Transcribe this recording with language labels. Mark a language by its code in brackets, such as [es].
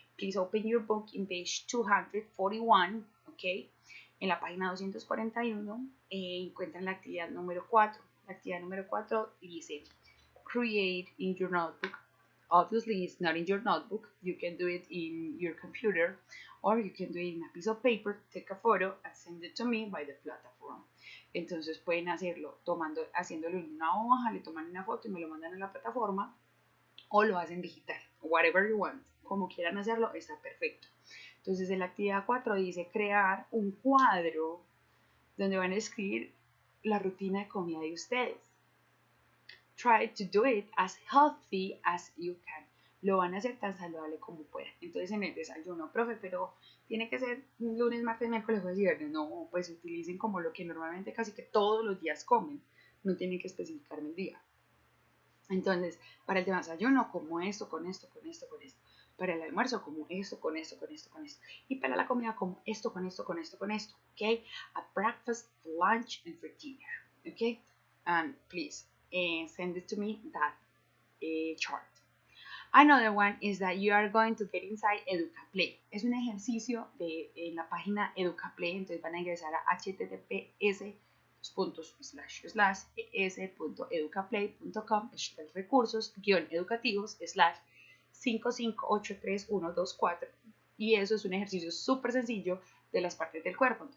[en] Please open your book in page 241. [es] Ok, en la página 241 encuentran la actividad número 4. La actividad número 4 dice, [en] create in your notebook. Obviously, it's not in your notebook. You can do it in your computer, or you can do it in a piece of paper, take a photo, and send it to me by the platform. [es] Entonces pueden hacerlo haciéndolo en una hoja, le toman una foto y me lo mandan a la plataforma, o lo hacen digital, [en] whatever you want. [es] Como quieran hacerlo, está perfecto. Entonces, en la actividad 4 dice crear un cuadro donde van a escribir la rutina de comida de ustedes. [en] Try to do it as healthy as you can. [es] Lo van a hacer tan saludable como puedan. Entonces, en el desayuno, profe, pero tiene que ser lunes, martes, miércoles, jueves y viernes. No, pues utilicen como lo que normalmente casi que todos los días comen. No tienen que especificarme el día. Entonces, para el desayuno, como esto, con esto, con esto, con esto. Para el almuerzo, como esto, con esto, con esto, con esto. Y para la comida, como esto, con esto, con esto, con esto. ¿Ok? [en] A breakfast, lunch, and for dinner. ¿Ok? And please send it to me, that chart. Another one is that you are going to get inside EducaPlay. [es] Es un ejercicio en la página EducaPlay. Entonces van a ingresar a https://es.educaplay.com/recursos-educativos/ 5583124, y eso es un ejercicio súper sencillo de las partes del cuerpo.